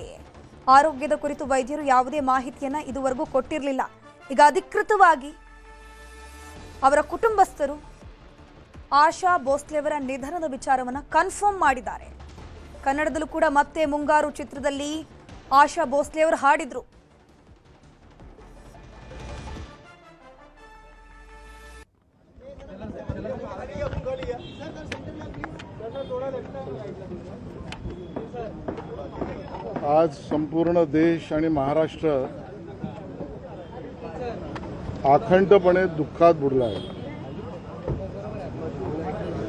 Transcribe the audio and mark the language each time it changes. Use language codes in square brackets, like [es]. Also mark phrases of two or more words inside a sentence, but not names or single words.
[kn] ಆರೋಗ್ಯದ ಕುರಿತು ವೈದ್ಯರು ಯಾವುದೇ ಮಾಹಿತಿಯನ್ನ ಇದುವರೆಗೂ ಕೊಟ್ಟಿರಲಿಲ್ಲ. ಈಗ ಅಧಿಕೃತವಾಗಿ ಅವರ ಕುಟುಂಬಸ್ಥರು ಆಶಾ ಭೋಸ್ಲೆ ಅವರ ನಿಧನದ ವಿಚಾರವನ್ನ ಕನ್ಫರ್ಮ್ ಮಾಡಿದ್ದಾರೆ. ಕನ್ನಡದಲ್ಲೂ ಕೂಡ ಮತ್ತೆ ಮುಂಗಾರು ಚಿತ್ರದಲ್ಲಿ ಆಶಾ ಭೋಸ್ಲೆ ಅವರು ಹಾಡಿದ್ರು. [mr] आज संपूर्ण देश आणि महाराष्ट्र अखंडपणे दुःखात बुडला आहे.